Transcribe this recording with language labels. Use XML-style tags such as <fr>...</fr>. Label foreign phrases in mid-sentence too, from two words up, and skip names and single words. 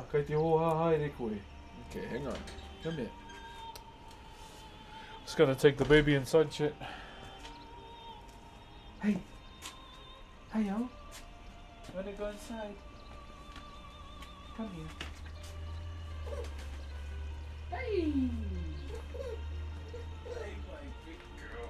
<en>Kai te ho-ha hai re koe. Okay, hang on. Come here. Just gonna take the baby inside, chat. Hey. Hey, yo. Wanna go inside? Come here. Hey. Hey, my big girl.</en>